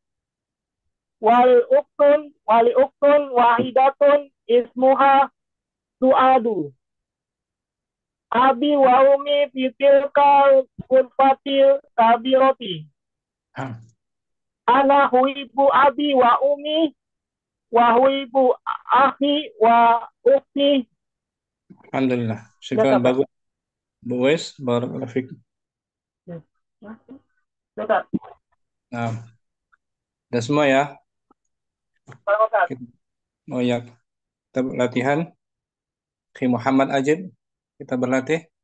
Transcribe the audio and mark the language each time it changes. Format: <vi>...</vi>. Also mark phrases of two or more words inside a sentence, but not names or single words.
<ar>ولي أخت واحدة اسمها سعاد. أبي وأمي في تلك الغرفة الكبيرة.</ar> <id>nah.</id> <ar>أنا أحب أبي وأمي وأحب أخي وأختي. Alhamdulillah.</ar> <id>Ya, Syukran, Kak. bagus. Bu Wes,</id> <ar>بارك الله فيك.</ar> <id>Ya, Kak. Nah, udah semua ya. Kalau Kak. Oh ya, kita latihan. Ki Muhammad Ajib, kita berlatih.</id>